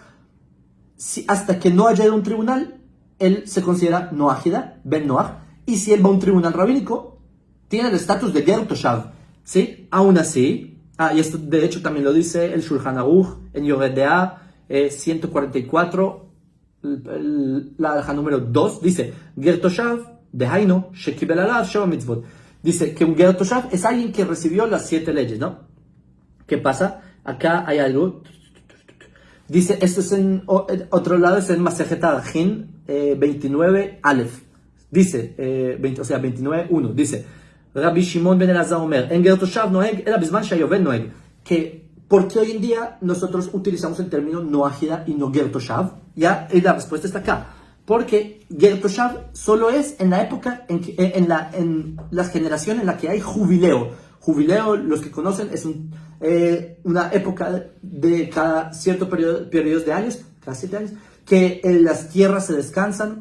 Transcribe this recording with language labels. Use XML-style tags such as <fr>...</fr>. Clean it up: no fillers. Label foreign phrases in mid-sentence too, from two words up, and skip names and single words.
<es>Hasta que no haya ido a un tribunal, él se considera Noágida,</es> <he>בן נח,</he> <es>y si él va a un tribunal rabínico, tiene el estatus de</es> <he>גר תושב,</he> <es>¿sí? Aún así, y esto de hecho también lo dice el Shulchan Aruch en Yored Deah 144, la alhaja número 2, dice,</es> <he>גר תושב דהיינו שקיבל עליו שבע מצוות.</he> <es>Dice que un</es> <he>גר תושב</he> <es>es alguien que recibió las 7 leyes, ¿no? ¿Qué pasa? Acá hay algo. Dice, esto es en otro lado, es en Masejet Arajin 29 Aleph. Dice, 29.1. Dice,</es> <he>רבי שמעון בן אלעזר אומר אין גר תושב נוהג אלא בזמן שהיובל נוהג.</he> <es>Que, ¿por qué hoy en día nosotros utilizamos el término noágida y no</es> <he>גר תושב?</he> <es>Ya, y la respuesta está acá. Porque</es> <he>גר תושב</he> <es>solo es en la época, en la generación en la que hay jubileo. Jubileo, los que conocen, es una época de cada cierto periodos de años, cada 7 años, que las tierras se descansan.</es>